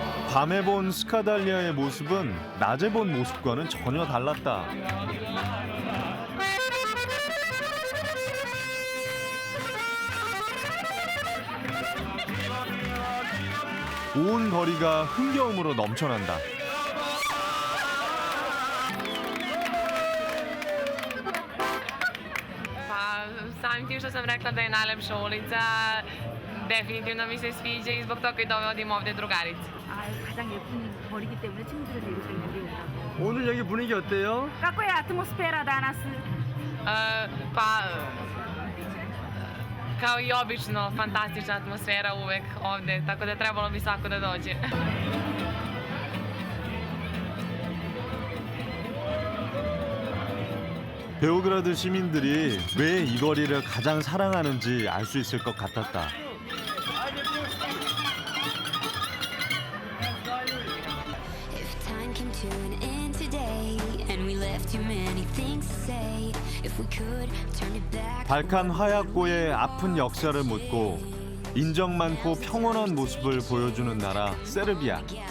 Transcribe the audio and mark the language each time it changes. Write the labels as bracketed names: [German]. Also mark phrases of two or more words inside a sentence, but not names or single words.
[Korean] 밤에 본 스카달리아의 모습은 낮에 본 모습과는 전혀 달랐다. 온 거리가 흥겨움으로 넘쳐난다. [Serbian] Samim tim što sam rekla da je najlepša ulica, definitivno mi se sviđa i zbog toga i dovodim ovdje drugarice. [Korean] 가장 예쁜 거리기 때문에 친구들을 데리고 있는데 오라고. 오늘 여기 분위기 어때요? [Serbian] Kako je atmosfera danas? Pa, kao i obično, fantastična atmosfera uvek ovdje, tako da trebalo bi svako da dođe. [Korean] 베오그라드 시민들이 왜 이 거리를 가장 사랑하는지 알 수 있을 것 같았다. 발칸 화약고의 아픈 역사를 묻고 인정 많고 평온한 모습을 보여주는 나라 세르비아.